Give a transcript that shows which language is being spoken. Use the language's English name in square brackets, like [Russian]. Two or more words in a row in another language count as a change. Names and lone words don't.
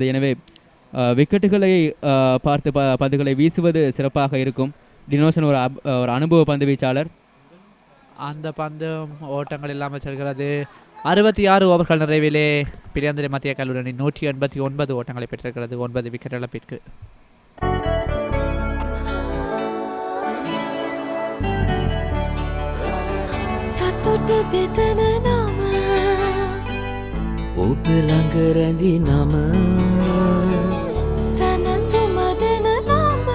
[Tamil] எனவே விக்கெட்டுகளை பார்த்து பந்துகளை வீசுவது சிறப்பாக இருக்கும். டினோசன் ஒரு அனுபவ பந்து வீச்சாளர். அந்த பந்து ஓட்டங்கள் இல்லாமல் செல்கிறது. 66 ஓவர்கள் நிறைவிலே பிலியந்தலை மத்திய கல்லூரி அணி 189 ஓட்டங்களை பெற்றிருக்கிறது 9 விக்கெட் இழப்பிற்கு. [Sinhala] සතුට බෙදන නම ඔබ ළඟ රැඳි නම සැනසුම දෙන නම